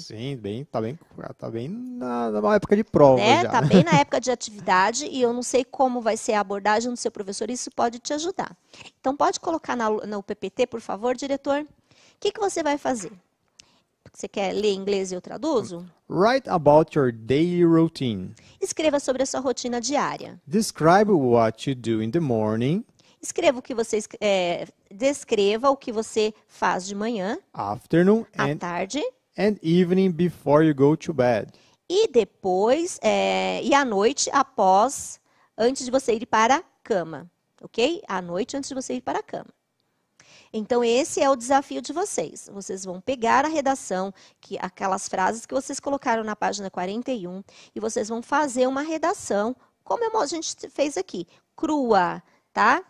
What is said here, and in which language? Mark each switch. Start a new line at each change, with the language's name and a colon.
Portuguese: Sim, tá bem na época de prova né? já. Tá bem na época de atividade e eu não sei como vai ser a abordagem do seu professor, isso pode te ajudar. Então, pode colocar no PPT, por favor, diretor? O que você vai fazer? Você quer ler em inglês e eu traduzo?
English: Write about your daily routine.
Portuguese: Escreva sobre a sua rotina diária.
English: Describe what you do in the morning,
Portuguese: Escreva o que você descreva o que você faz de manhã,
English: afternoon,
Portuguese: à tarde
English: and evening before you go to bed.
Portuguese: e depois e à noite antes de você ir para a cama, ok? À noite antes de você ir para a cama. Então, esse é o desafio de vocês. Vocês vão pegar a redação, aquelas frases que vocês colocaram na página 41, e vocês vão fazer uma redação, como a gente fez aqui, crua, tá?